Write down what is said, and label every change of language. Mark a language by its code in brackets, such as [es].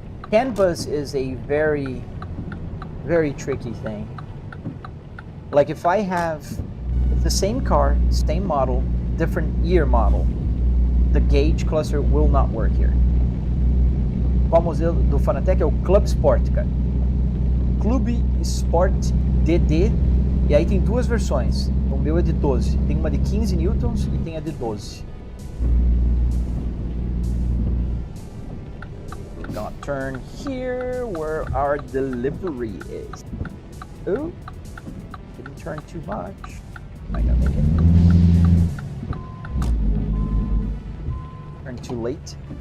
[en] Canvas is a very, very tricky thing. Like if I have the same car, same model, different year model, the gauge cluster will not work here. [pt] Qual modelo do Fanatec é o Club Sport, cara. Club Sport DD, e aí tem duas versões. O meu é de 12. Tem uma de 15 newtons e tem a de 12. [en] We're gonna turn here where our delivery is. Oh, didn't turn too much. Might not make it. Turn too late.